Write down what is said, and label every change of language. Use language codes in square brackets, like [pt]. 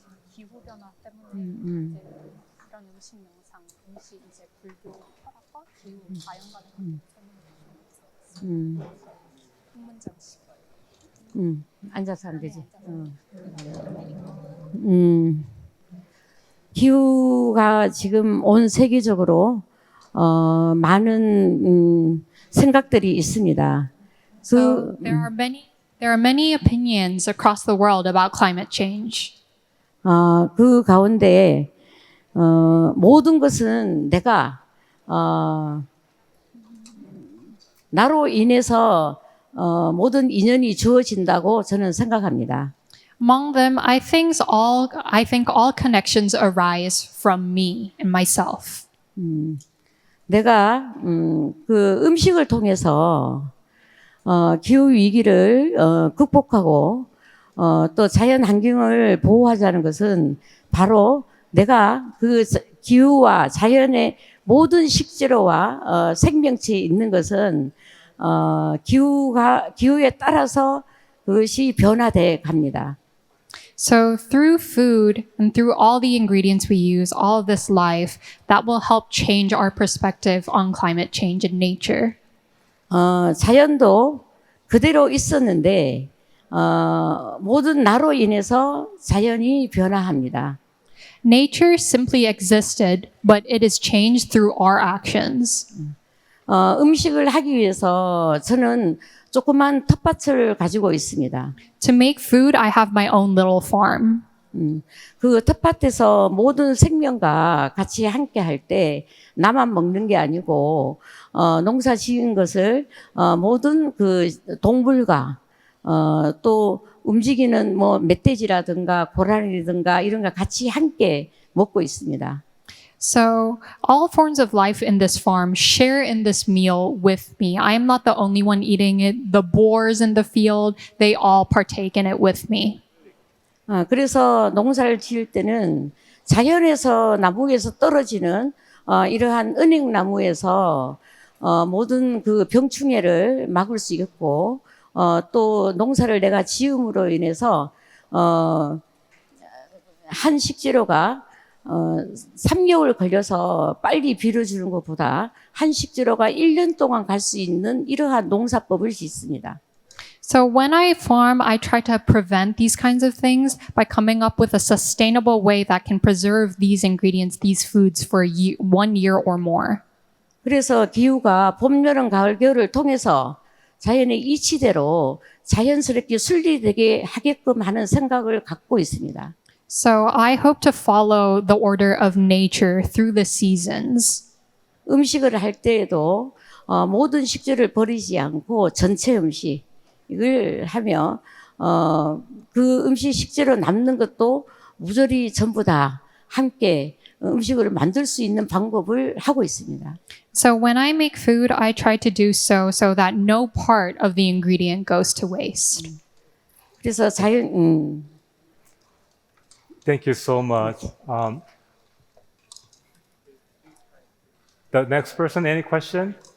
[ko] 기후변화 때문에 이제 그런 음식 영상, 음식 이제 불교 철학과 기후 자연과의 문장식. 앉아서 하면 되지. 기후가 지금 온 세계적으로 많은 생각들이 있습니다. [en] So there are many opinions across the world about climate change. [ko] 그 가운데 모든 것은 내가 나로 인해서 모든 인연이 주어진다고 저는 생각합니다. [en] Among them, I think all connections arise from me and myself. [ko] 내가 그 음식을 통해서 기후 위기를 극복하고 또 자연 환경을 보호하자는 것은 바로 내가 그 기후와 자연의 모든 식재료와 생명체에 있는 것은 기후에 따라서 그것이 변화돼 갑니다. [en] So through food and through all the ingredients we use, all of this life, that will help change our perspective on climate change and nature. [ko] 자연도 그대로 있었는데 모든 나로 인해서 자연이 변화합니다. [en] Nature simply existed, but it is changed through our actions. [ko] 음식을 하기 위해서 저는 조그만 텃밭을 가지고 있습니다. [en] To make food, I have my own little farm. [ko] 그 텃밭에서 모든 생명과 같이 함께 할 때 나만 먹는 게 아니고 농사 지은 것을 모든 그 동물과 또 움직이는 뭐 멧돼지라든가 고라니라든가 이런 거 같이 함께 먹고 있습니다. [en] So all forms of life in this farm share in this meal with me. I am not the only one eating it. The boars in the field, they all partake in it with me. [ko] 그래서 농사를 지을 때는 자연에서 나무에서 떨어지는 이러한 은행나무에서 모든 그 병충해를 막을 수 있고 또 농사를 내가 지음으로 인해서 한 식재료가 3개월 걸려서 빨리 빌어주는 것보다 한 식재료가 1년 동안 갈 수 있는 이러한 농사법을 짓습니다. [en] So when I farm, I try to prevent these kinds of things by coming up with a sustainable way that can preserve these ingredients, these foods for 1 year or more. [ko] 그래서 기후가 봄, 여름, 가을, 겨울을 통해서 자연의 이치대로 자연스럽게 순리되게 하게끔 하는 생각을 갖고 있습니다. [en] So I hope to follow the order of nature through the seasons. [ko] 음식을 할 때에도 모든 식재를 버리지 않고 전체 음식을 하며 그 음식 식재로 남는 것도 무조리 전부 다 함께 음식을 만들 수 있는 방법을 하고 있습니다. [en] So when I make food, I try to do so that no part of the ingredient goes to waste. [ko] 그래서 [en] Thank you so much. The next person, any question?